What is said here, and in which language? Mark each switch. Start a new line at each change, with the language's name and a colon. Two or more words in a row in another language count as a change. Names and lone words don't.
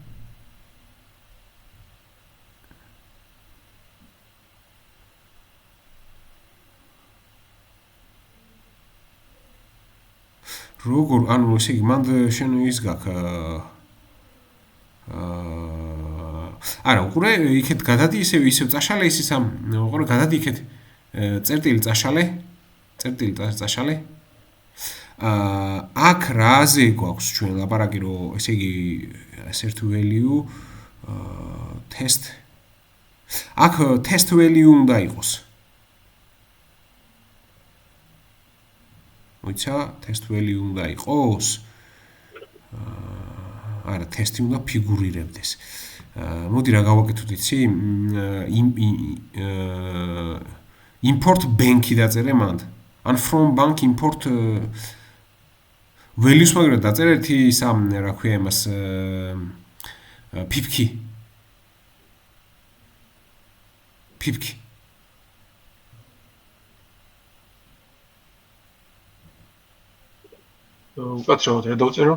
Georgian: როგორ, ანუ ესე იგი, მანდ შენ ის გაქვს არა, უყურე, იქეთ გადადი ისევ წაშალე ის ამ, უყურე, გადადი იქეთ წერტილი წაშალე. აქ რაზე გვაქვს ჩვენ ლაპარაკი, რომ ესე იგი
English: assert value test
Georgian: აქ
English: test value
Georgian: უნდა იყოს. მოიცა,
English: test value
Georgian: უნდა იყოს. არა, test-ი უნდა ფიგურირებდეს. მოდი რა გავაკეთოთ იცი?
English: import bank-
Georgian: ი დაწერე მანდ. ან
English: from bank import values
Georgian: მაგრამ დაწერე ერთი სამ რა ქვია იმას pipki. უკაცრავად რა დავწერო?